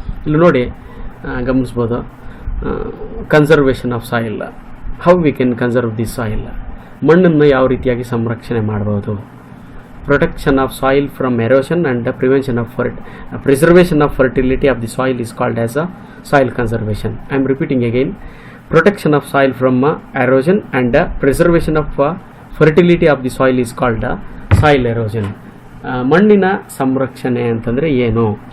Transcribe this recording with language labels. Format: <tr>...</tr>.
<kn>ಇಲ್ಲಿ ನೋಡಿ ಗಮನಿಸ್ಬೋದು,</kn> <en>Conservation of soil. How we can conserve the soil?</en> <kn>ಮಣ್ಣನ್ನು ಯಾವ ರೀತಿಯಾಗಿ ಸಂರಕ್ಷಣೆ ಮಾಡ್ಬೋದು?</kn> <en>Protection of soil from erosion and preservation of fertility of the soil is called as soil conservation. I am repeating again. Protection of soil from erosion and preservation of fertility of the soil is called soil erosion.</en> <kn>ಮಣ್ಣಿನ ಸಂರಕ್ಷಣೆ ಅಂತಂದರೆ ಏನು?</kn>